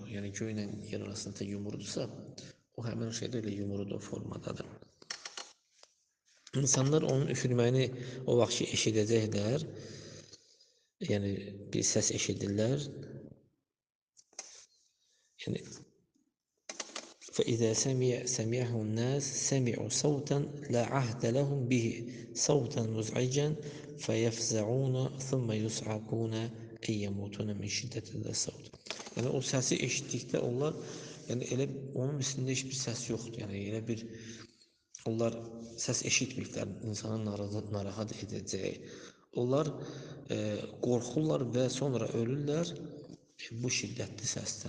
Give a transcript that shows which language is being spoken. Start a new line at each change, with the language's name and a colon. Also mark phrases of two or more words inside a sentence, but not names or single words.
Azerbaijani: Yəni göylə yer arasında yumrudursa, o həmin şeydə elə yumrudur formadadır. İnsanlar onun üfürməyini o vaxt ki eşidəcəklər. Yəni bir səs eşidirlər.
Arabic: Yəni فإذا سمعه الناس سمعوا صوتا لا عهد لهم به صوتا مزعجا فيفزعون ثم يصعقون أن يموتون من شدة الصوت.
Azerbaijani: Yəni o səsi eşitdikdə onlar, yəni elə onun üstündə heç bir səs yoxdur. Yəni elə bir onlar səs eşitməyiblər, insanı narahat edəcək. Onlar qorxurlar və sonra ölürlər bu şiddətli səsdən.